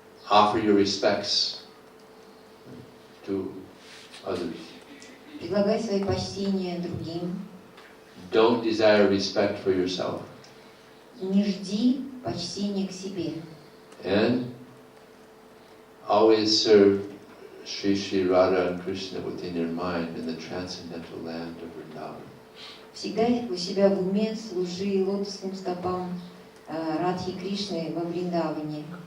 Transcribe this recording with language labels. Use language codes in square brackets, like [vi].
[en] Offer your respects to others. [ru] Предлагай свои почтения другим. [en] Don't desire respect for yourself. [ru] Не жди почтения к себе. [en] And always serve Sri Sri Radha and Krishna within your mind in the transcendental land of Vrindavan. [ru] Всегда у себя в уме служи лотосным стопам Радхи Кришны во Вриндаване.